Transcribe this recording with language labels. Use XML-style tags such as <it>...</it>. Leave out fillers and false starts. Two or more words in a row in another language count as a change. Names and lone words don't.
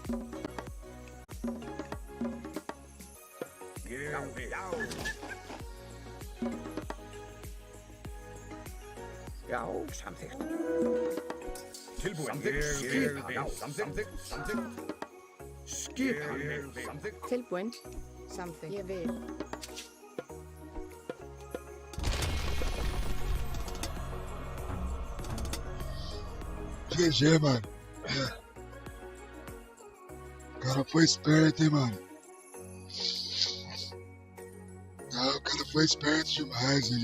<is>Ég vil. Já, samþykkt. Tilbúin. Ég vil. Samþykkt. Skipan. Samþykkt. Tilbúinn. Samþykkt. Ég vil.</is> <pt>GG, mano. O cara foi esperto, hein, mano. Ah, o cara foi esperto demais.</pt>